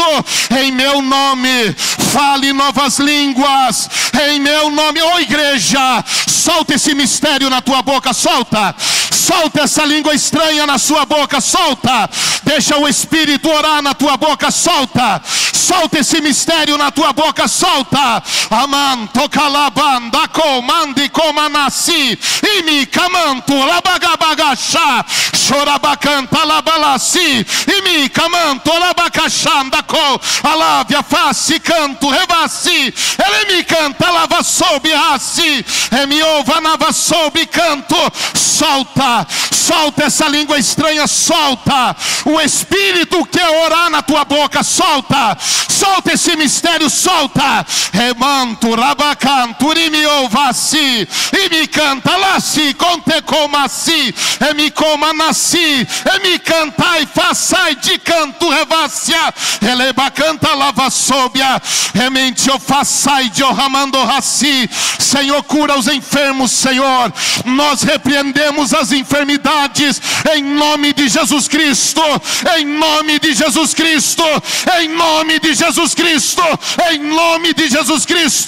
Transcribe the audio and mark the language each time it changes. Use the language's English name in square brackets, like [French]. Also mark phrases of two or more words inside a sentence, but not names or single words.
[Portuguese] Em meu nome, fale novas línguas, em meu nome. Ô igreja, solta esse mistério na tua boca, solta essa língua estranha na sua boca, solta. Deixa o Espírito orar na tua boca, solta esse mistério na tua boca, solta. Amanto calabanda comande comanassi imi camanto labagabagachá chorabacanta labalassi imi camanto labacachanda co alavia face canto revassi ele me canta lava soube rassi emi ova nava soube canto. Solta essa língua estranha, solta. O Espírito quer orar na tua boca, solta esse mistério, solta. Remanto, rabacanto, imi ovassi, imi canta lassi, conte comassi, emi coma nasci, emi cantai, façai de canto revassia, eleba canta lava sobia, ementio façai de ramando rassi. Senhor, cura os enfermos, Senhor. Nós repreendemos as enfermidades em nome de Jesus Cristo, em nome de Jesus Cristo, em nome de Jesus Cristo, em nome de Jesus Cristo.